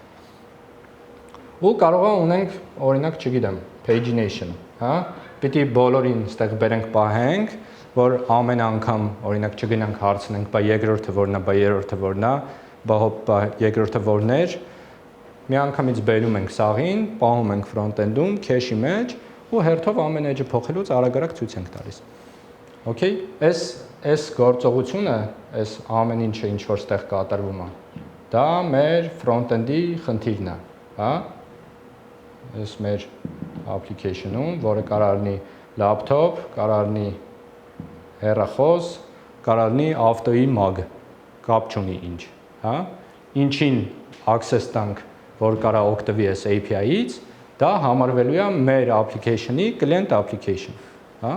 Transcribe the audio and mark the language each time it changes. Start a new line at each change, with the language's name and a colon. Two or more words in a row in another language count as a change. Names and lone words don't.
Armenian: Ու կարող է ունենք, օրինակ, չգիտեմ, pagination, հա, պիտի բոլորին ստեղ բերենք պահենք, որ ամեն անգամ, օրինակ, չգնանք հարցնենք, բա երկրորդը որն է, բա երրորդը որն է, բա հոպ, երկրորդը որն էր, մի անգամից բերում ենք սաղին, պահում ենք front-end-ում, cache-ի մեջ ու հերթով ամեն edge-ը փոխելուց արագ ցույց ենք տալիս։ Okay, այս գործողությունը, այս ամեն ինչը ինչ որ ստեղ կատարվում է, դա մեր front-end-ի խնդիրն է, հա։ Այս մեր application-ում, որը կարող լինի laptop, կարող լինի հեռախոս, կարող լինի ավտոյի մագ, կապ չունի ինչ, հա? Ինչին access տանք, որ կարող օգտվի այս API-ից, դա համարվելու է մեր application-ի
English: client application,
Armenian: հա?